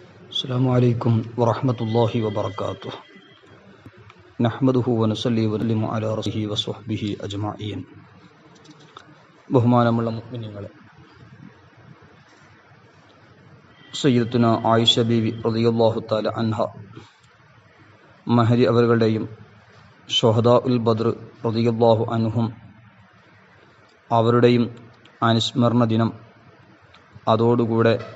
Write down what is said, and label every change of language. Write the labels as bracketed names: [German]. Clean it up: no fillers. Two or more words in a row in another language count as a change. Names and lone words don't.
[Arabic] السلام عليكم ورحمة الله وبركاته نحمده ونصلي ونسلم على رسوله وصحبه أجمعين. [Malayalam] ബഹുമാനമുള്ള മുഅ്മിനീങ്ങളെ, സയ്യിദത്തുന ആയിഷ ബീവി [Arabic] رضي الله تعالى عنها [Malayalam] മഹരി അവരുടെയും [Arabic] شهداء بدر رضي الله عنهم [Malayalam] അവരുടെയും അനുസ്മരണ ദിനം, അതോടുകൂടെ